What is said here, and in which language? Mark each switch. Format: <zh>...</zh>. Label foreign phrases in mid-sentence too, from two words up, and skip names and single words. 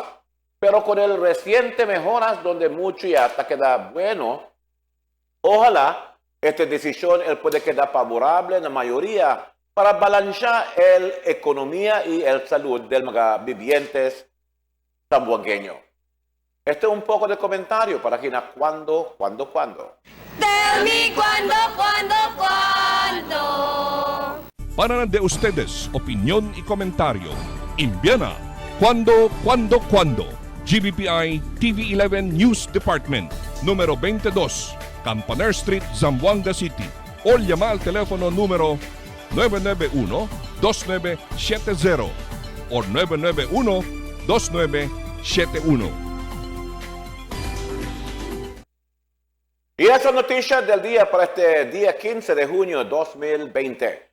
<cbk>Pero con el reciente mejoras donde mucho ya queda bueno, ojalá esta decisión él puede quedar favorable en la mayoría para balancear la economía y el salud del mga vivientes zamboangueños. Un poco de comentario para quien cuándo.</cbk> <en>Tell me</en> <cbk>cuándo. Para de ustedes, opinión y comentario. Envíana cuando. GBPI TV11 News Department, número 22, Campaner Street, Zamboanga City. O llama al teléfono número 991-2970 o 991-2971. Y esa noticia del día para este día 15 de junio de 2020.</cbk>